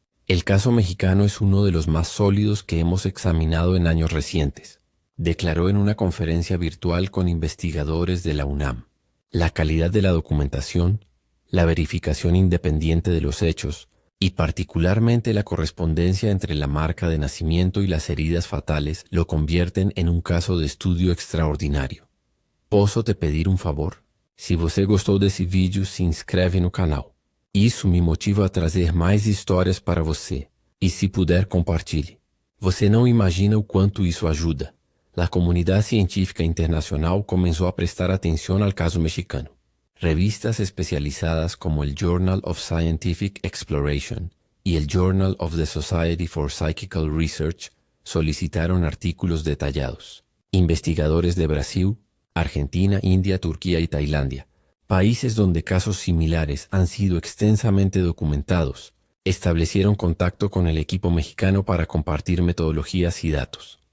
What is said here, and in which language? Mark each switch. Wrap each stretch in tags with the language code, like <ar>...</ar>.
<es>El caso mexicano es uno de los más sólidos que hemos examinado en años recientes, declaró en una conferencia virtual con investigadores de la UNAM. La calidad de la documentación, la verificación independiente de los hechos, y particularmente la correspondencia entre la marca de nacimiento y las heridas fatales lo convierten en un caso de estudio extraordinario.</es> <pt>Posso te pedir favor? Se você gostou desse vídeo, se inscreve no canal. Isso me motiva a trazer mais histórias para você. E se puder, compartilhe. Você não imagina o quanto isso ajuda. A comunidade científica internacional começou a prestar atenção ao caso mexicano.</pt> <es>Revistas especializadas como el Journal of Scientific Exploration y el Journal of the Society for Psychical Research solicitaron artículos detallados. Investigadores de Brasil, Argentina, India, Turquía y Tailandia, países donde casos similares han sido extensamente documentados, establecieron contacto con el equipo mexicano para compartir metodologías y datos.</es>